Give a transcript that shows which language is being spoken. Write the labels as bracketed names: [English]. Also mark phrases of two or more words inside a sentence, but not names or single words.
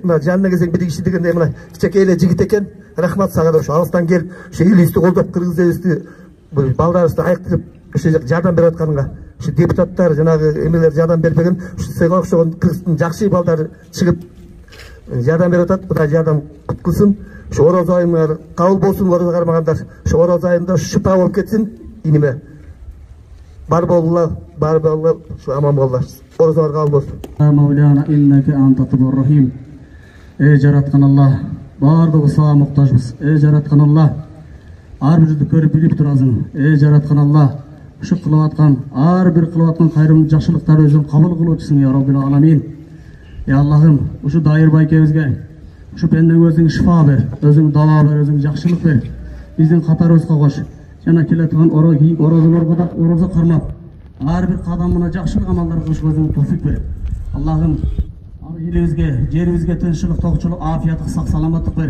[Kyrgyz] Мына жанына келсең бир киши дегенде мына кичекей эле жигит экен. Рахмат сага да, ушу алыстан келип, ушу элибизди колдоп, кыргыз элибизди, балдарыбызды айыктырып, ушу жардам берип атканга, ушу депутаттар, жанагы эмелер жардам бербеген, ушу сага окшогон кыргыздын жакшы балдары чыгып жардам берип атат. Кудай жардам кылсын. Ушу ороз айыңар кабыл болсун, орозо кармагандар. Ушу ороз айында шыпа болуп кетсин иниме. Бар болула, ушу аман болулар. Орозолор кабыл болсун. [Arabic] مولانا إنك أنت التواب الرحيم. [Kyrgyz] Ey жараткан Аллах, бардыгы сага муктажбыз. Ey жараткан Аллах, ар бирди көрүп билип турасың. Ey жараткан Аллах, ушу кылып аткан, ар бир кылып аткан кайрымдуу жакшылыктарды өзүң кабыл кылуучусуң [Arabic] يا رب العالمين. [Kyrgyz] Ey Аллахым, ушу дайыр байкебизге ушу пендең өзүң шифа бер, өзүң дава бер, өзүң жакшылык бер. Биздин катарыбызга кош. Жана келаткан орозолорго да орозо кармап, ар бир кадамына жакшылык амалдар кылышка өзүң тофик бер. Аллахым, элибизге, жерибизге тынччылык, токчулук, афияттык, сак саламаттык бер.